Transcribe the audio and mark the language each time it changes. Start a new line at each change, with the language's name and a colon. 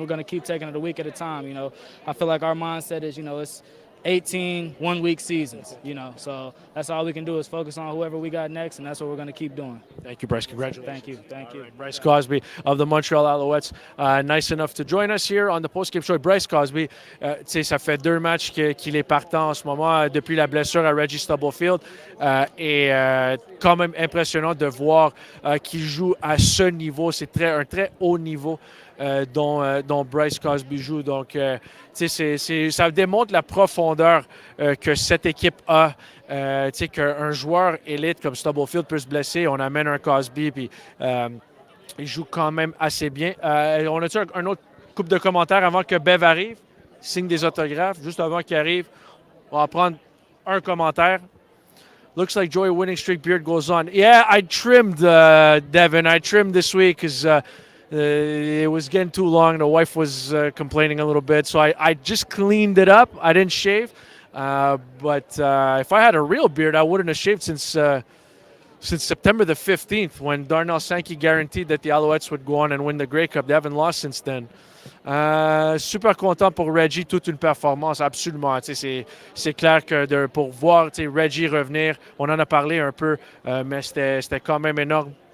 English: We're going to keep taking it a week at a time. You know, I feel like our mindset is, you know, it's 18 one-week seasons, you know. So that's all we can do is focus on whoever we got next, and that's what we're going to keep doing. Thank you, Bryce. Congratulations. Thank you. Thank you. Right. Bryce Cosby of the Montreal Alouettes, nice enough to join us here on the post-game show.
French: Bryce Cosby, tu sais, ça fait 2 matchs qu'il est partant en ce moment depuis la blessure à Reggie Stubblefield. Et quand même impressionnant de voir qu'il joue à ce niveau. C'est un très haut niveau dont Bryce Cosby joue. Donc, ça démontre la profondeur que cette équipe a. Qu'un joueur élite comme Stubblefield peut se blesser, on amène un Cosby, puis il joue quand même assez bien. On a-tu un autre couple de commentaires avant que Bev arrive? Signe des autographes. Juste avant qu'il arrive, on va prendre un commentaire.
English: Looks like Joey winning streak beard goes on. Yeah, I trimmed, Devin. I trimmed this week because it was getting too long. The wife was complaining a little bit, so I just cleaned it up. I didn't shave. But if I had a real beard, I wouldn't have shaved since September the 15th, when Darnell Sankey guaranteed that the Alouettes would go on and win the Grey Cup. They haven't lost since then.
French: Super content pour Reggie, toute une performance, absolument. C'est clair que pour voir Reggie revenir, on en a parlé un peu, mais c'était quand même énorme.